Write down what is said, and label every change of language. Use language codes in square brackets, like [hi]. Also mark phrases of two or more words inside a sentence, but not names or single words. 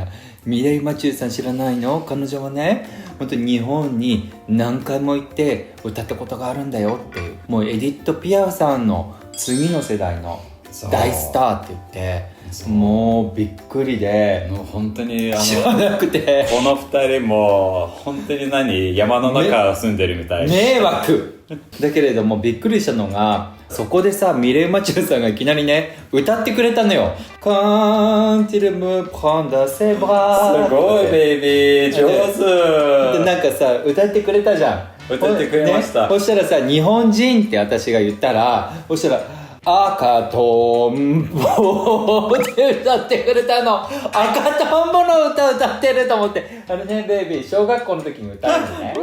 [ja] ミレイ・マチューさん知らないの？彼女はね本当に日本に何回も行って歌ったことがあるんだよっていう、もうエディット・ピアフさんの次の世代の大スターって言って、もうびっくりで、もう本当に知らなくて、この2人も本当に山の中住んでるみたい。迷惑だけれどもびっくりしたのが、そこでさミレイ・マチューさんがいきなりね歌ってくれたのよ。 [fr] Quand il me prend dans ses bras、 [ja] すごいベイビー上手でなんかさ歌ってくれたじゃん。歌ってくれました、そしたらさ日本人って私が言ったら、そしたら赤とんぼって歌ってくれたの。赤とんぼの歌歌ってると思って、ねベイビー小学校の時に歌うのね。